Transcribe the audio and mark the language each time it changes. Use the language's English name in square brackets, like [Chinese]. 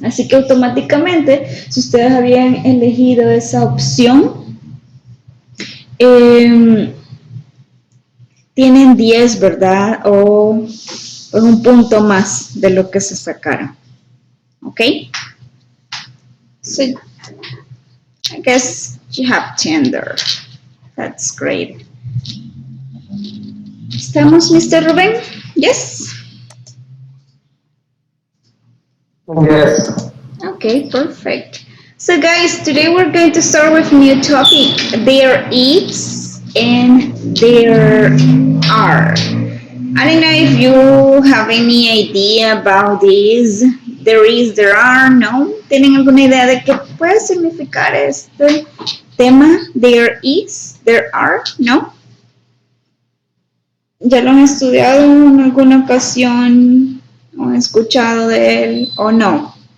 [Spanish] Así que automáticamente, si ustedes habían elegido esa opción, eh, tienen 10, ¿verdad? O pues, un punto más de lo que se sacaron. ¿Ok? [English] So, I guess you have 10 there. That's great. [Spanish] ¿Estamos, Mr. Rubén? Yes? [English] Yes. Okay, perfect. So guys, today we're going to start with a new topic. There is and there are. I don't know if you have any idea about this. There is, there are, no. [Spanish] ¿Tienen alguna idea de qué puede significar este tema? [English] There is, there are, no. [Spanish] ¿Ya lo han estudiado en alguna ocasión? ¿O han escuchado de él o no?